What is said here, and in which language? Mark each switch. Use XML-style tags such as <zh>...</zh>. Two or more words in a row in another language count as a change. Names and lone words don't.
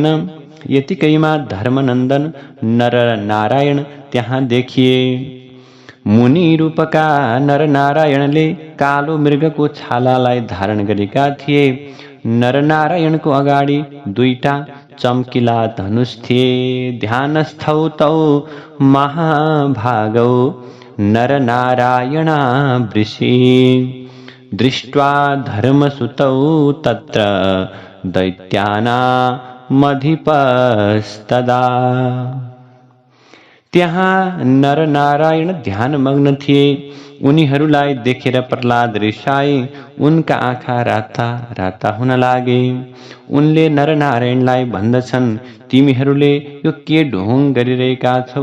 <ne>यतिकैमा धर्मनन्दन नरनारायण त्यहाँ देखिए। मुनि रूपका नरनारायणले कालो मृगको छालालाई धारण गरेका थिए। नरनारायणको अगाडि दुईटा चम्किला धनुष थिए।</ne> <sa>ध्यानस्थौ तौ महाभागौ नरनारायणा वृषि, दृष्ट्वा धर्मसुतौ तत्र दैत्यानामधिपस्तदा।</sa> <ne>त्यहाँ नरनारायण ध्यानमग्न थिए। उनीहरूलाई देखेर प्रहलाद रिसाए। उनका आँखा राता राता हुन लागे। उनले नरनारायणलाई भन्दछन्, तिमीहरूले यो के ढोङ गरिरहेका छौ?</ne>